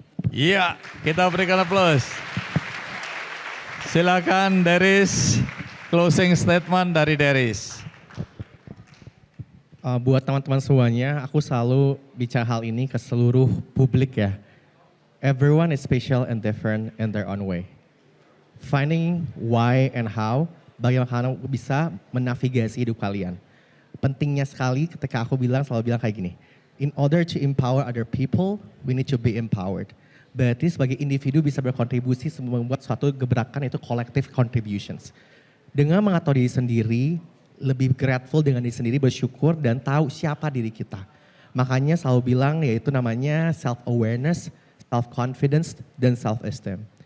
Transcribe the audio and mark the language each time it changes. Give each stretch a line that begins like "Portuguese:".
Indonesian: Iya, kita berikan aplaus. Silakan Deris, closing statement dari Deris. Buat teman-teman semuanya, aku selalu bicara hal ini ke seluruh publik ya.
English: Everyone is special and different in their own way. Finding why and how,
Indonesian: bagaimana bisa menavigasi hidup kalian. Pentingnya sekali ketika aku selalu bilang kayak gini,
English: In order to empower other people, we need to be empowered.
Indonesian: Berarti sebagai individu bisa berkontribusi membuat suatu gebrakan itu
English: collective contributions.
Indonesian: Dengan mengatur diri sendiri, lebih grateful dengan diri sendiri, bersyukur dan tahu siapa diri kita. Makanya selalu bilang yaitu namanya self-awareness, self-confidence, dan self-esteem.